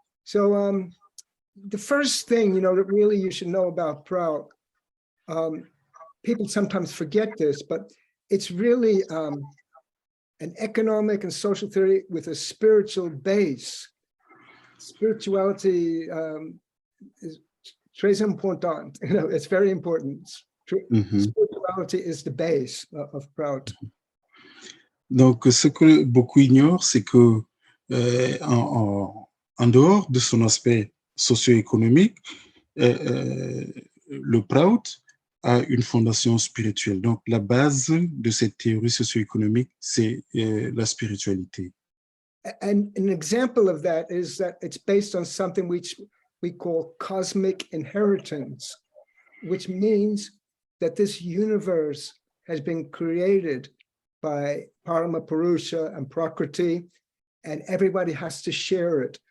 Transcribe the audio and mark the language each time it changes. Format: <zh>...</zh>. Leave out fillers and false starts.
<en>So the first thing, that really you should know about Prout, people sometimes forget this, but it's really an economic and social theory with a spiritual base. Spirituality is</en> <fr>très</fr> <en>important. It's very important. Spirituality is the base of Prout.</en> <fr>Donc, ce que beaucoup ignorent, c'est que en dehors de son aspect socio-économique, le Prout a une fondation spirituelle. Donc, la base de cette théorie socio-économique, c'est la spiritualité.</fr> <en>And an example of that is that it's based on something which we call cosmic inheritance, which means that this universe has been created by Parampurusha and Prakriti, and everybody has to share it.</en>